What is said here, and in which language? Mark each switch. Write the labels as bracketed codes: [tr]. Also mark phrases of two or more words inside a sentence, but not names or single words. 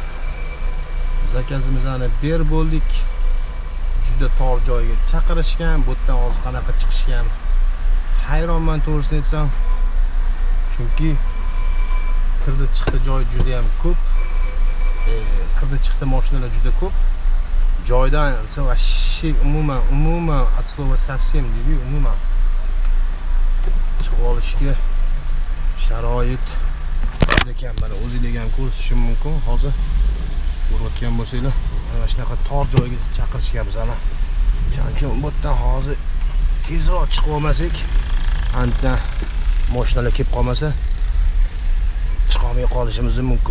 [uz] Zakazimizni berib bo'ldik. Juda tor joyga chaqirishgan, bu yerdan hozir qanaqa chiqishgan hayronman to'g'risini aytsam. Chunki kirdi chiqdi joy juda ham ko'p. Kirdi chiqdi mashinalar juda ko'p. Joydan вообще umuman [ru] от слова совсем [uz] deydi, umuman chiqib olishga sharoit ekan. Mana o'zingiz ham ko'rishim mumkin. Hozir ko'rayotgan bo'lsanglar, mana shunaqa tor joyga chaqirishganmiz ana. Shuning uchun bu yerdan hozir tezroq chiqib olmasak, anda mashinalar kelib qolmasa, chiqa olmay qolishimiz mumkin.